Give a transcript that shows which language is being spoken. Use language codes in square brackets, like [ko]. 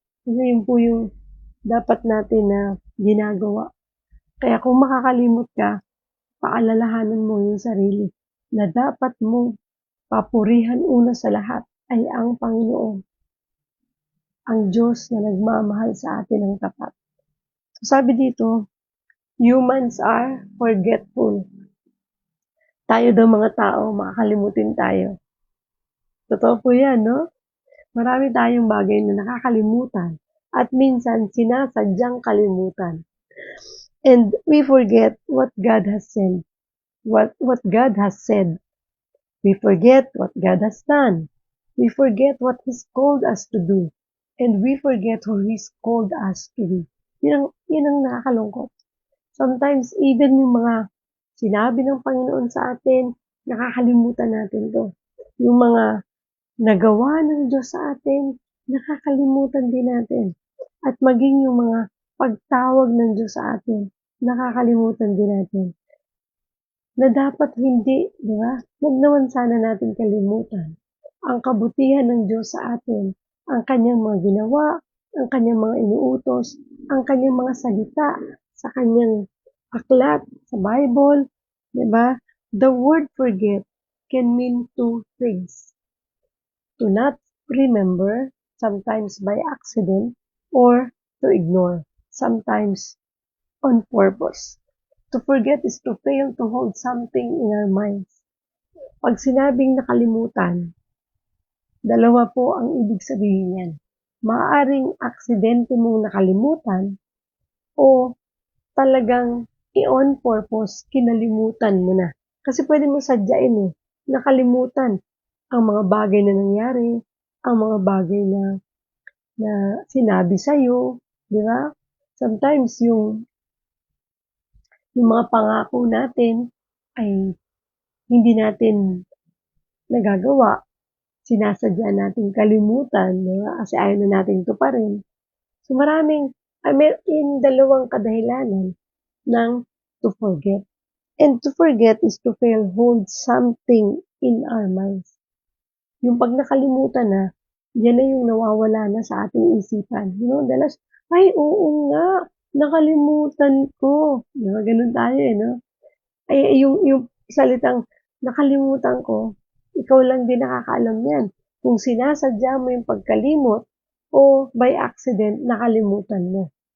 [tl] Kasi yun po yung dapat natin na ginagawa. Kaya kung makakalimot ka, paalalahanan mo yung sarili na dapat mo papurihan una sa lahat ay ang Panginoon, ang Diyos na nagmamahal sa atin ng tapat. [en] So [tl] sabi dito, [en] humans are forgetful. [tl] Tayo daw mga tao, makakalimutin tayo. Totoo po yan, no? Marami tayong bagay na nakakalimutan at minsan sinasadyang kalimutan. [en] And we forget what God has said. What God has said. We forget what God has done. We forget what He's called us to do. And we forget who He's called us to be. [tl] Yun ang nakakalungkot. [en] Sometimes, even [tl] yung mga sinabi ng Panginoon sa atin, nakakalimutan natin to. Yung mga nagawa ng Diyos sa atin, nakakalimutan din natin. At maging yung mga pagtawag ng Diyos sa atin, nakakalimutan din natin. Na dapat hindi, di ba? Huwag naman sana natin kalimutan ang kabutihan ng Diyos sa atin, ang kanyang mga ginawa, ang kanyang mga inuutos, ang kanyang mga salita sa kanyang aklat, sa Bible, di ba? [en] The word forget can mean two things. To not remember, sometimes by accident, or to ignore, sometimes on purpose. To forget is to fail to hold something in our minds. [tl] Pag sinabing nakalimutan, dalawa po ang ibig sabihin yan. Maaaring aksidente mong nakalimutan o talagang [en] on purpose, [tl] kinalimutan mo na. Kasi pwede mo sadyain nakalimutan ang mga bagay na nangyari, ang mga bagay na na sinabi sa'yo, di ba? [en] Sometimes [tl] yung mga pangako natin ay hindi natin nagagawa, sinasadya nating kalimutan, di ba? Kasi ayaw na nating tuparin. So in dalawang kadahilanan ng [en] to forget. And to forget is to fail hold something in our minds. [tl] Yung pag nakalimutan na, yan na yung nawawala na sa ating isipan. Dalas, ay oo nga, nakalimutan ko. Ganun tayo no? Ay, yung salitang nakalimutan ko, ikaw lang din nakakaalam yan. Kung sinasadya mo yung pagkalimot o [en] by accident, [tl] nakalimutan mo.